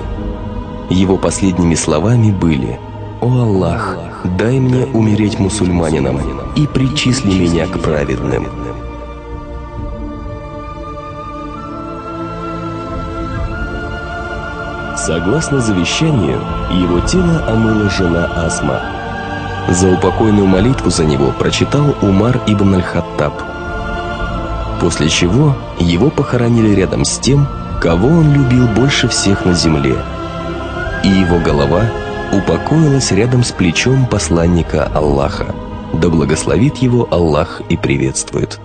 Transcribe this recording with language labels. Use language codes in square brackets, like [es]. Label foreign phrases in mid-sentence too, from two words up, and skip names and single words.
[ru] Его последними словами были: «О Аллах, дай мне умереть мусульманином и причисли меня к праведным». Согласно завещанию, его тело омыла жена Асма. Заупокойную молитву за него прочитал Умар ибн аль-Хаттаб. После чего его похоронили рядом с тем, кого он любил больше всех на земле. И его голова упокоилась рядом с плечом посланника Аллаха. Да благословит его Аллах и приветствует.